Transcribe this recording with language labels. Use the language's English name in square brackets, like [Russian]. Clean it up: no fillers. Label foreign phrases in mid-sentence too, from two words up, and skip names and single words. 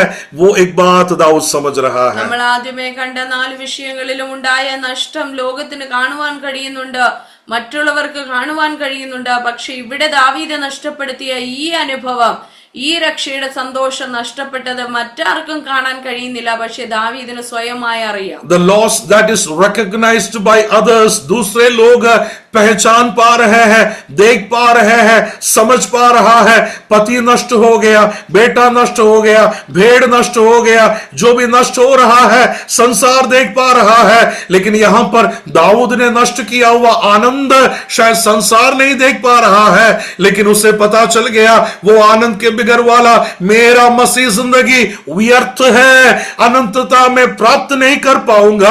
[Hindi] वो एक बात दाऊद समझ रहा है. [Malayalam] നമ്മൾ ആദ്യമേ കണ്ട 4 വിഷയങ്ങളിലും ഉണ്ടായ നഷ്ടം ലോകത്തിന് കാണുവാൻ കഴിയുന്നുണ്ട്, മറ്റുള്ളവർക്ക് കാണുവാൻ കഴിയുന്നുണ്ട്. പക്ഷെ ഇവിടെ ദാവീദ് നഷ്ടപ്പെടുത്തിയ ഈ അനുഭവം, ഈ രക്ഷയുടെ സന്തോഷം നഷ്ടപ്പെട്ടത് മറ്റാർക്കും കാണാൻ കഴിയുന്നില്ല, പക്ഷെ ദാവീദിന് സ്വയമായി അറിയാം. [English] The loss that is recognized by others, [Hindi] दूसरे लोग पहचान पा रहे हैं, देख पा रहे हैं, समझ पा रहा है. पति नष्ट हो गया, बेटा नष्ट हो गया, भेड़ नष्ट हो गया, जो भी नष्ट हो रहा है संसार देख पा रहा है. लेकिन यहां पर दाऊद ने नष्ट किया हुआ आनंद शायद संसार नहीं देख पा रहा है, लेकिन उसे पता चल गया वो आनंद के बिगर वाला मेरा मसीह जिंदगी व्यर्थ है, अनंतता में प्राप्त नहीं कर पाऊंगा।